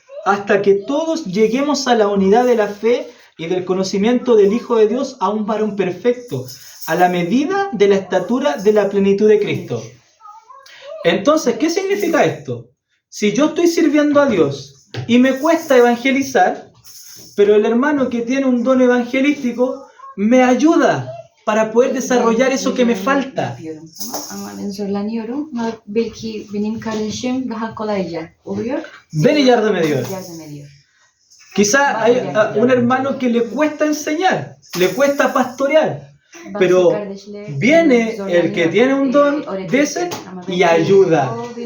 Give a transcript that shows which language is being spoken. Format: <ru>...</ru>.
<es>Hasta que todos lleguemos a la unidad de la fe y del conocimiento del Hijo de Dios, a un varón perfecto, a la medida de la estatura de la plenitud de Cristo. Entonces, ¿qué significa esto? Si yo estoy sirviendo a Dios y me cuesta evangelizar, pero el hermano que tiene un don evangelístico me ayuda para poder desarrollar eso que me falta.</es> <tr>Ama ben zorlanıyorum. Ama belki benim kardeşim daha kolayca oluyor. Ven y yardım ediyor. Yardım ediyor.</tr> <es>Quizá hay un hermano que le cuesta enseñar, le cuesta pastorear, pero viene el que tiene un don de ese y ayuda.</es>